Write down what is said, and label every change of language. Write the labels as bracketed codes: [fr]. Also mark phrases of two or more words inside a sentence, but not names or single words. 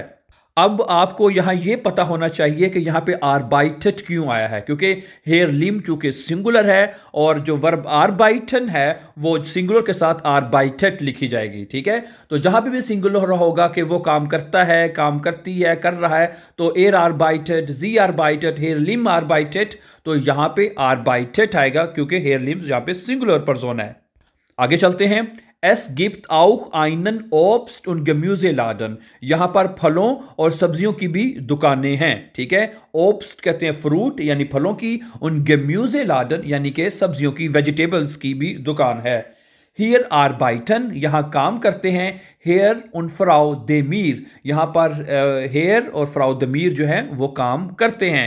[hi] अब आपको यहां यह पता होना चाहिए कि यहां पे आर्बाइटेड क्यों आया है, क्योंकि हेयर लिम चूंकि सिंगुलर है और जो वर्ब आर्बाइटन है वो सिंगुलर के साथ आर्बाइटेड लिखी जाएगी। ठीक है, तो जहां पे भी सिंगुलर होगा कि वो काम करता है, काम करती है, कर रहा है, तो [de] er arbeitet, sie arbeitet, Herr Lim arbeitet, [hi] तो यहां पे आर्बाइटेड आएगा क्योंकि हेयर लिम यहां पे सिंगुलर पर्सन है। आगे चलते हैं। [de] Es gibt auch einen Obst- und Gemüseladen, [hi] यहां पर फलों और सब्जियों की भी दुकानें हैं। ठीक है, ओब्स्ट कहते हैं फ्रूट यानी फलों की, [de] und Gemüseladen [hi] यानी कि सब्जियों की, वेजिटेबल्स की भी दुकान है। [de] hier arbeiten, [hi] यहाँ काम करते हैं। [de] Herr und Frau Demir, [hi] यहाँ पर हेयर और फ्राउ देमीर जो है वो काम करते हैं।